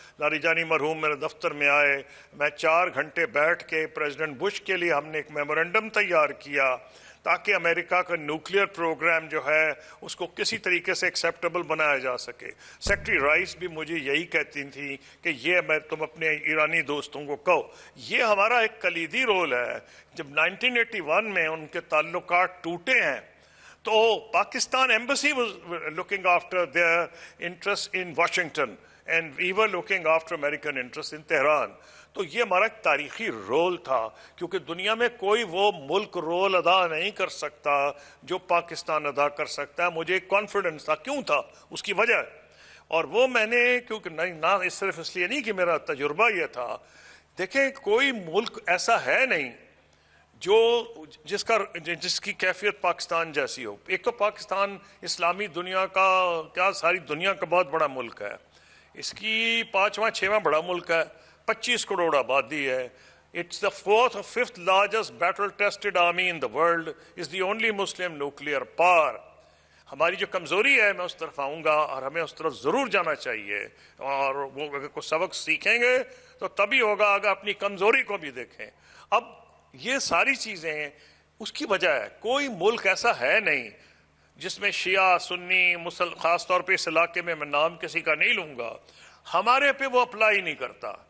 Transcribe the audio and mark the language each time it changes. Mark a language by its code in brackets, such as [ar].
[ur] Larijani مرحوم میرے دفتر میں آئے, میں 4 گھنٹے بیٹھ کے پریزیڈنٹ بش کے لیے ہم نے ایک میمورنڈم تیار کیا تاکہ امریکہ کا نیوکلیئر پروگرام جو ہے اس کو کسی طریقے سے ایکسیپٹیبل بنایا جا سکے. سیکرٹری رائس بھی مجھے یہی کہتی تھی کہ یہ میں تم اپنے ایرانی دوستوں کو کہو. یہ ہمارا ایک کلیدی رول ہے. جب 1981 میں ان کے تعلقات ٹوٹے ہیں تو Pakistan embassy [en] was looking after their interests in Washington and we were looking after American interests in Tehran. [ur] تو یہ ہمارا ایک تاریخی رول تھا کیونکہ دنیا میں کوئی وہ ملک رول ادا نہیں کر سکتا جو پاکستان ادا کر سکتا ہے. مجھے ایک کانفیڈنس تھا. کیوں تھا؟ اس کی وجہ, اور وہ میں نے کیونکہ نہ صرف اس لیے نہیں کہ میرا تجربہ یہ تھا. دیکھیں کوئی ملک ایسا ہے نہیں جو جس کی کیفیت پاکستان جیسی ہو. ایک تو پاکستان اسلامی دنیا کا کیا ساری دنیا کا بہت بڑا ملک ہے. اس کی 5واں 6واں بڑا ملک ہے. 25 کروڑ آبادی ہے. [en] It's the 4th or 5th largest battle-tested army in the world. Is the only Muslim nuclear power. [ur] ہماری جو کمزوری ہے میں اس طرف آؤں گا اور ہمیں اس طرف ضرور جانا چاہیے, اور وہ اگر کوئی سبق سیکھیں گے تو تبھی ہوگا اگر اپنی کمزوری کو بھی دیکھیں. اب یہ ساری چیزیں اس کی وجہ ہے. کوئی ملک ایسا ہے نہیں جس میں شیعہ سنی خاص طور پہ اس علاقے میں نام کسی کا نہیں لوں گا, ہمارے پہ وہ اپلائی نہیں کرتا.